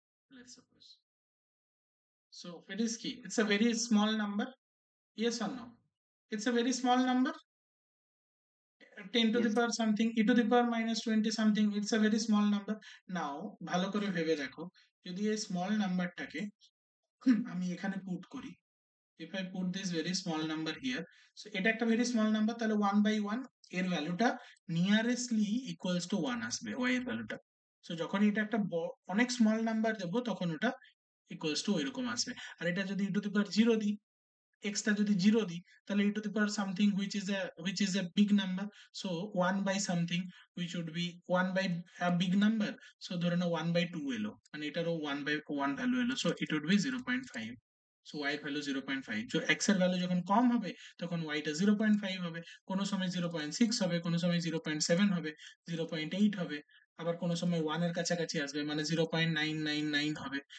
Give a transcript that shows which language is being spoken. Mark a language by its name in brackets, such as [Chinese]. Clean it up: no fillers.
[English] Let's suppose, so it is key, it's a very small number, yes or no? It's a very small number, 10 to the yes, power something, e to the power minus 20 something, it's a very small number. [Bangla] Now ভালো করে ভেবে দেখো, যদি এই small নাম্বারটাকে আমি এখানে put করি, [English] if I put this very small number here, [Bangla] so এটা একটা very small number, তাহলে 1 by 1 এর ভ্যালুটা নিয়ারেস্টলি ইকুয়ালস টু 1 আসবে y এর ভ্যালুটা। সো যখন এটা একটা অনেক স্মল নাম্বার দেবো তখন ওটা ইকুয়ালস টু এরকম আসবে। আর এটা যদি [English] e to the power 0 দিই, x টা যদি 0 দিই, তাহলে e to the power something which is a big number, [Bangla] so 1 by something which would be 1 by a big number, so ধরে নাও 1 by 2 এলো, মানে এটারও 1 by 1 ভ্যালু এলো, [English] so it would be 0.5, [Bangla] so y এর ভ্যালু 0.5, so x এর value যখন কম হবে তখন y টা 0.5 হবে, কোনো সময় 0.6 হবে, কোনো সময় 0.7 হবে, 0.8 হবে, আবার কোনো সময় 1 এর কাছাকাছি আসবে, মানে 0.999 হবে।